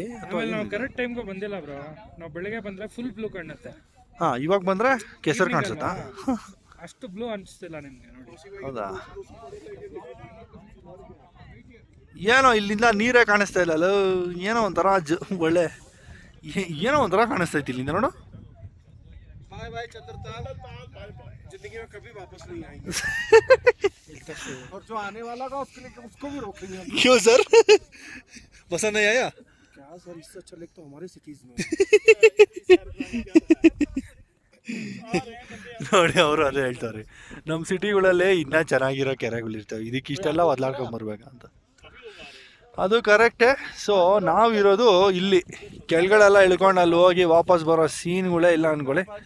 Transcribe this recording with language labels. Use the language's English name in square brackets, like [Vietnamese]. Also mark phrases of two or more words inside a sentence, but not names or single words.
[Kannada] ನಾವು ಕರೆಕ್ಟ್ ಟೈಮ್ಗೆ ಬಂದಿಲ್ಲ ಬ್ರೋ. ನಾವು ಬೆಳಗ್ಗೆ ಬಂದರೆ [English] full blue [Kannada] ಕಾಣುತ್ತೆ. ಹಾಂ, ಇವಾಗ ಬಂದರೆ ಕೆಸರು ಕಾಣಿಸುತ್ತಾ? ಅಷ್ಟು ಬ್ಲೂ ಅನಿಸ್ತಿಲ್ಲ ನಿಮಗೆ ನೋಡಿ. ಹೌದಾ? ಏನೋ ಇಲ್ಲಿಂದ ನೀರೇ ಕಾಣಿಸ್ತಾ ಇಲ್ಲ ಅಲ್ಲ. ಏನೋ ಒಂಥರ ಒಳ್ಳೆ ಏನೋ ಒಂಥರ ಕಾಣಿಸ್ತೈತಿ ಇಲ್ಲಿಂದ ನೋಡು. [Hindi] क्यों सर? पसंद नहीं आया क्या सर? इससे अच्छा लेक तो हमारे सिटीज में. [Kannada] ನೋಡಿ, ಅವರು ಅದೇ ಹೇಳ್ತಾರೆ, ನಮ್ಮ ಸಿಟಿಗಳಲ್ಲೇ ಇನ್ನೂ ಚೆನ್ನಾಗಿರೋ ಕೆರೆಗಳಿರ್ತವೆ, ಇದಕ್ಕೆ ಇಷ್ಟೆಲ್ಲ ಒದ್ಲಾಡ್ಕೊಂಬರ್ಬೇಕಂತ. ಅದು ಕರೆಕ್ಟೇ. ಸೊ ನಾವಿರೋದು ಇಲ್ಲಿ ಕೆಳಗಡೆಲ್ಲ ಇಳ್ಕೊಂಡು ಅಲ್ಲಿ ಹೋಗಿ ವಾಪಸ್ ಬರೋ ಸೀನ್ಗಳೇ ಇಲ್ಲ ಅನ್ಕೊಳ್ಳಿ.